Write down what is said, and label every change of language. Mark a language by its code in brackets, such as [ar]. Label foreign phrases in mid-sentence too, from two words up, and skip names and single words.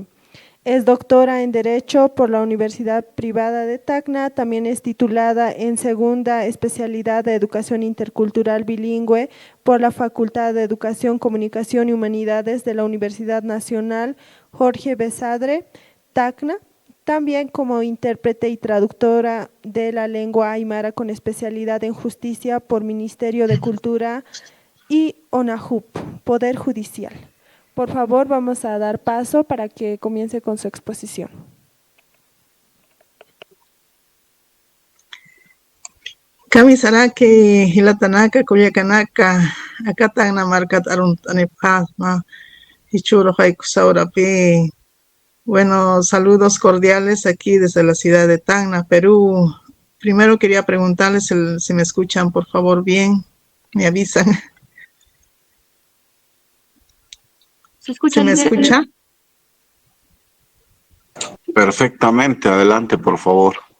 [es] Es doctora en Derecho por la Universidad Privada de Tacna, también es titulada en segunda especialidad de Educación Intercultural Bilingüe por la Facultad de Educación, Comunicación y Humanidades de la Universidad Nacional Jorge Basadre, Tacna, también como intérprete y traductora de la lengua aymara con especialidad en Justicia por Ministerio de Cultura y ONAJUP, Poder Judicial. Por favor, vamos a dar paso para que comience con su exposición. [ay] Kami sarake, hilatanaka, kuyakanaka, acá tan na marca tarun tanepasma, Hichuro Saurapi. [es] Bueno, saludos cordiales aquí desde la ciudad de Tacna, Perú. Primero quería preguntarles si me escuchan, por favor, bien. Me avisan. ¿Se escucha? ¿Se me escucha? Perfectamente, adelante, por favor.